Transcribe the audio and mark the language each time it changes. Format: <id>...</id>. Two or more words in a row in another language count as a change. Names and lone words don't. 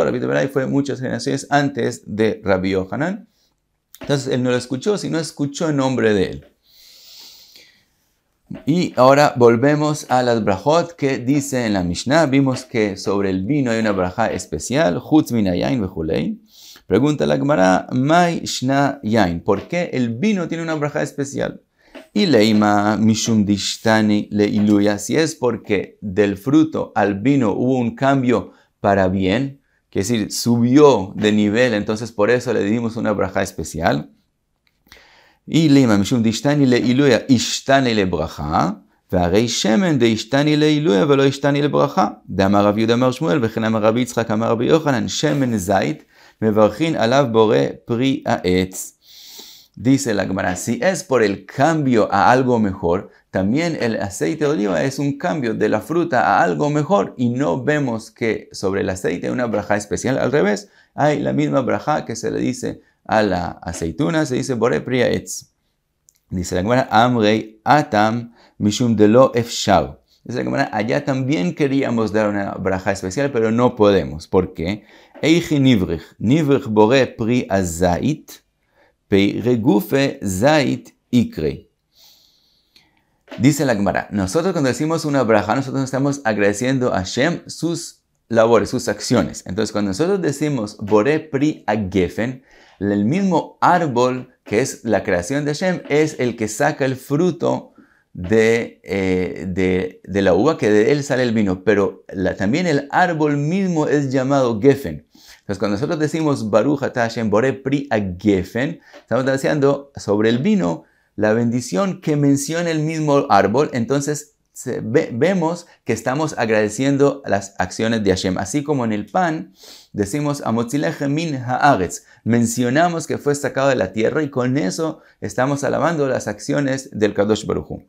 <es>Rabbi Yehuda bar Ilai fue muchas generaciones antes de Rabbi Yohanan. Entonces él no lo escuchó, sino escuchó el nombre de él. Y ahora volvemos a las brajot que dice en la Mishnah. Vimos que sobre el vino hay una braja especial,</es> <he>חוץ מן היין וכולי.</he> <es>Pregunta la Gemara,</es> <arc>מאי שנא יין,</arc> <es>¿por qué el vino tiene una braja especial? Y</es> <arc>לימא משום דאשתני לעילויא,</arc> <es>si es porque del fruto al vino hubo un cambio para bien, que es decir, subió de nivel, entonces por eso le dimos una braja especial.</es> <arc>Y לימא משום דאשתני לעילויא אשתני לברכה, והרי שמן דאשתני לעילוי ולא השתני לברכה. דאמר רב יהודה אמר שמואל וכן אמר רבי יצחק אמר רבי יוחנן, שמן זית מברכין עליו בורא פרי העץ.</arc> <es>Dice la Gemara, si es por el cambio a algo mejor, también el aceite de oliva es un cambio de la fruta a algo mejor, y no vemos que sobre el aceite hay una braja especial. Al revés, hay la misma braja que se le dice a la aceituna, se dice</es> <he>בורא פרי העץ.</he> <es>Dice la Gemara,</es> <arc>אמרי התם משום דלא אפשר.</arc> <es>Dice la Gemara, allá también queríamos dar una braja especial, pero no podemos. ¿Por qué?</es> <arc>היכי נבריך נבריך בורא פרי הזית פירא גופיה זית איקרי.</arc> <es>Dice la Gemara, nosotros cuando decimos una braja, nosotros estamos agradeciendo a Hashem sus labores, sus acciones. Entonces, cuando nosotros decimos</es> <he>בורא פרי הגפן,</he> <es>el mismo árbol que es la creación de Hashem es el que saca el fruto de la uva, que de él sale el vino, pero también el árbol mismo es llamado gefen. Entonces, cuando nosotros decimos</es> <he>ברוך אתה השם בורא פרי הגפן,</he> <es>estamos diciendo sobre el vino la bendición que menciona el mismo árbol. Entonces vemos que estamos agradeciendo las acciones de Hashem. Así como en el pan decimos</es> <he>המוציא לחם מן הארץ,</he> <es>mencionamos que fue sacado de la tierra y con eso estamos alabando las acciones del</es> <he>הקדוש ברוך הוא.</he>